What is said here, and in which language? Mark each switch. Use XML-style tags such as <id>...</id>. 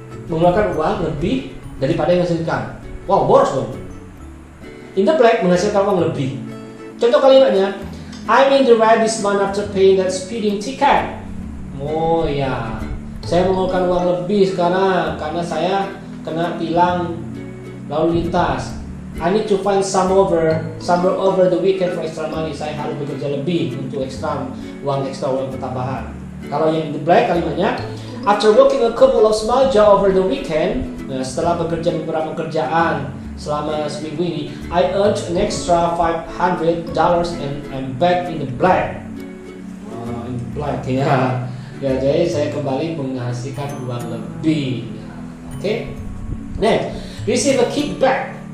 <id>Mengeluarkan uang lebih daripada yang dihasilkan. Wow, boros dong. In the black menghasilkan uang lebih. Contoh kalimatnya,</id> <en>I'm in the red this month after paying that speeding ticket.</en> <id>Oh ya, saya mengeluarkan uang lebih sekarang karena saya kena tilang lalu lintas.</id> <en>I need to find somewhere over the weekend for extra money.</en> <id>Saya harus bekerja lebih untuk uang tambahan. Kalau yang</id> <en>in the black kalimatnya, after working a couple of small job over the weekend,</en> <id>nah, setelah bekerja beberapa kerjaan selama seminggu ini,</id> <en>I earned an extra $500 and I'm back in the black. In the black ya.</en> <id>Ya, jadi saya kembali menghasilkan uang lebih. Oke.</id> <en>Next, receive a kickback.</en>